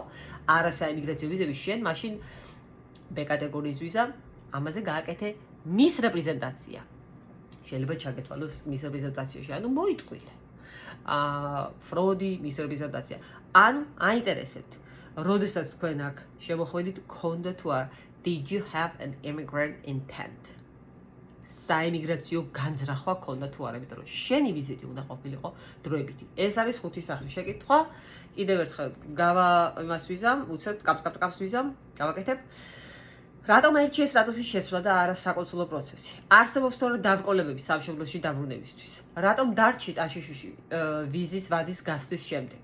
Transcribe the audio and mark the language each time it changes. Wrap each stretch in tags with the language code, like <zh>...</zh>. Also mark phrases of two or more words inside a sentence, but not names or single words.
<ka>არა საიმიგრაციო ვიზები, შენ მაშინ B კატეგორიის ვიზა, ამაზე გააკეთე</ka> <en>misrepresentation.</en> <ka>შეიძლება ჩაგეთვალოს მის რეპრეზენტაციაში, ანუ მოიტყვილე.</ka> <en>fraud misrepresentation.</en> <ka>ანუ აინტერესებთ როდესაც თქვენ აქ შემოხვედით, ქონდა თუ არა,</ka> <en>did you have an immigrant intent?</en> <ka>საემიგრაციო განზრახვა ქონდა თუ არა, იმიტომ რომ შენი ვიზიტი უნდა ყოფილიყო დროებითი. ეს არის ხუთი სახლის შეკითხვა. კიდევ ერთხელ იმას ვიზამ, უცებ კაპს ვიზამ, გავაკეთებ. რატომ აირჩიეს სტატუსის შეცვლა და არა საკონსულო პროცესი? არსებობს თორე დაბრკოლებები სამშობლოში დაბრუნებისთვის. რატომ დარჩით აშშ-ში ვიზის ვადის გასვლის შემდეგ?</ka>